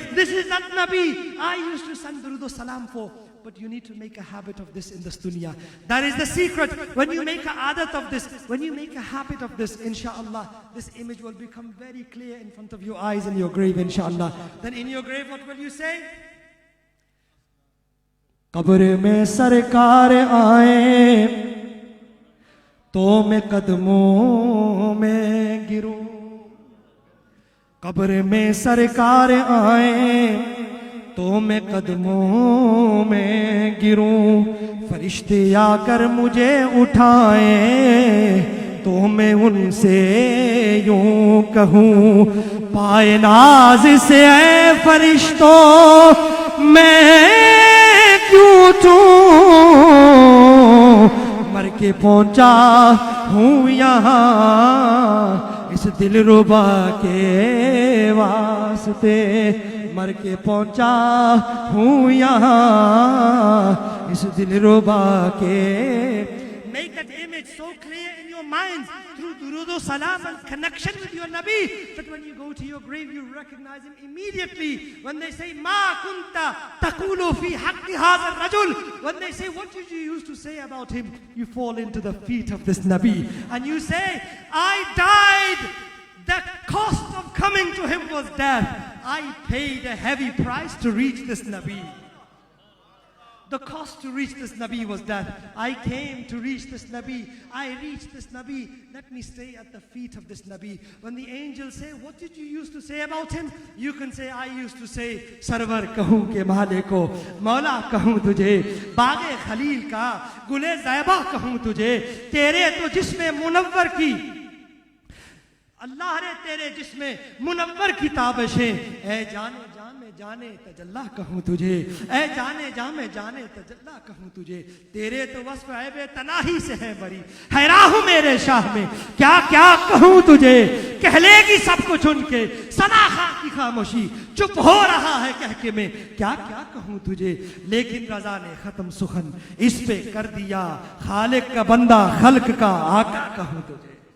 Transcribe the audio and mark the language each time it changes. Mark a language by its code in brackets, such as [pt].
[en] This is that Nabi I used to send durud salam for. But you need to make a habit of this in this dunya. That is the secret. When you make a adat of this, when you make a habit of this, inshallah, this image will become very clear in front of your eyes in your grave, inshallah. Then in your grave, what will you say? [ur] قبر میں سرکار آئے تو میں قدموں میں گروں. قبر میں سرکار آئے تو میں قدموں میں گروں. فرشتے آ کر مجھے اٹھائیں تو میں ان سے یوں کہوں, پائے ناز سے اے فرشتوں میں کیوں اٹھوں, مر کے پہنچا ہوں یہاں اس دلربا کے واسطے. مر کے پہنچا ہوں یہاں اس دلربا کے. [en] Make that image so clear in your minds through durud salam and connection with your Nabi, that when you go to your grave you recognize him immediately. When they say [ar] ma kunta taqulu fi haqqi hadha ar-rajul, [en] when they say what did you used to say about him, you fall into the feet of this Nabi and you say, I died. The cost of coming to him was death. I paid a heavy price to reach this Nabi. The cost to reach this Nabi was death. I came to reach this Nabi. I reached this Nabi. Let me stay at the feet of this Nabi. When the angels say, what did you used to say about him? You can say, I used to say, [ur] Sarwar kahun ke maale ko, Maula kahun tujhe, Baage Khalil ka, Gule Zaiba kahun tujhe, Tere to jisme munawwar ki, اللہ رے تیرے جسم منور کی تابشیں, اے جانے جان میں جانے تجلا کہوں تجھے, اے جانے جان میں جانے تجلا کہوں تجھے. تیرے تو وصف عیب تناہی سے ہے بری, حیران ہوں میرے شاہ میں کیا کیا کہوں تجھے. کہہ لے گی سب کو چن کے ثنا خاں کی خاموشی, چپ ہو رہا ہے کہہ کے میں کیا کیا کہوں تجھے. لیکن رضا نے ختم سخن اس پہ کر دیا, خالق کا بندہ خلق کا آقا کہوں تجھے.